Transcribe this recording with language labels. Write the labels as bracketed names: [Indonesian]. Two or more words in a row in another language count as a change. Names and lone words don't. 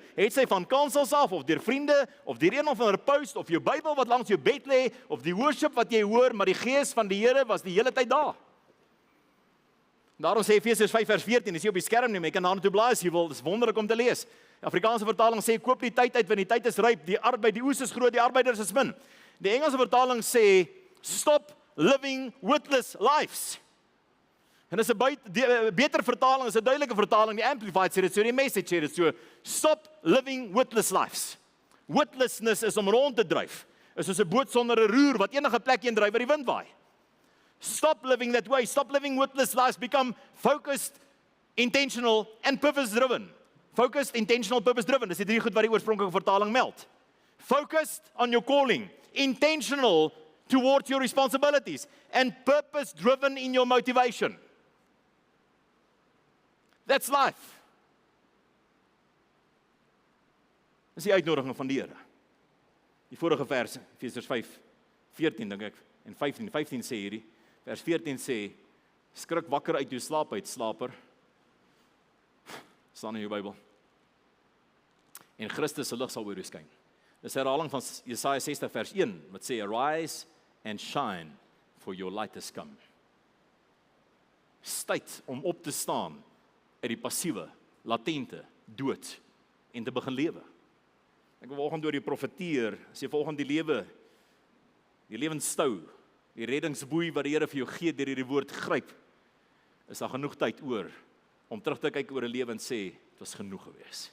[Afrikaans] Het sy van kansels af, of deur vriende, of deur een of ander post, of jou Bybel wat langs jou bed lê, of die worship wat jy hoor, maar die gees van die Here was die hele tyd daar. Daarom sê Efesiërs 5 vers 14, dis hier op die skerm nie, maar jy kan daarna toe blaai as jy wil, dis wonderlik om te lees. Die Afrikaanse vertaling sê, koop die tyd uit, want die tyd is ryp, die arbeid, die oes is groot, die arbeiders is min. Die Engelse vertaling sê, [English] stop living witless lives. [Afrikaans] En dis 'n beter vertaling, is 'n duidelike vertaling, die Amplified sê dit so, die Message sê dit so, [English] stop living witless lives. [Afrikaans] Witlessness is om rond te dryf, is soos 'n boot sonder 'n roer, wat enige plek heen dryf, waar die wind waai. [English] Stop living that way, stop living witless lives, become focused, intentional and purpose-driven. Focused, intentional, purpose-driven, [Afrikaans] dis die drie goed wat die oorspronklike vertaling meld. [English] Focused on your calling, intentional towards your responsibilities, and purpose-driven in your motivation. That's life. [Afrikaans] Dis die uitnodiging van die Here. Die vorige vers, Efesiërs 5:14 dink ek, en 15 sê hierdie, vers 14 sê, skrik wakker uit jou slaap uit, slaper. Staan in jou Bybel. En Christus se lig sal oor jou skyn. Dis 'n herhaling van Jesaja 60 vers 1, wat sê, [English] arise and shine, for your light has come. [Afrikaans] Dis tyd om op te staan uit die passiewe, latente, dood, en te begin lewe. Ek wil vanoggend oor die profeteer, as jy volgens die lewensstou, die reddingsboei wat die Here vir jou gee, deur hierdie woord gryp, is daar genoeg tyd oor, om terug te kyk oor 'n lewe en sê, het was genoeg gewees.